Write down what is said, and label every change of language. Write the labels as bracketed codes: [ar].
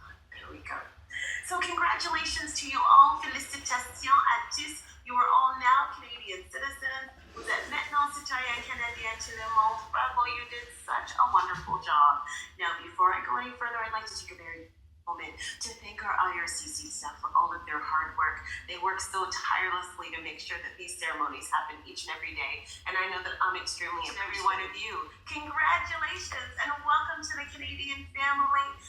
[en] There we go. So congratulations to you all. [fr] Félicitations à tous. [en] You are all now Canadian citizens. [fr] Vous êtes maintenant citoyens canadiens tout le monde. [en] Bravo, you did such a wonderful job. Now, before I go any further, I'd like to take a very moment to thank our IRCC staff for all of their hard work. They work so tirelessly to make sure that these ceremonies happen each and every day. And I know that I'm extremely appreciative of every one of you. Congratulations and welcome to the Canadian family.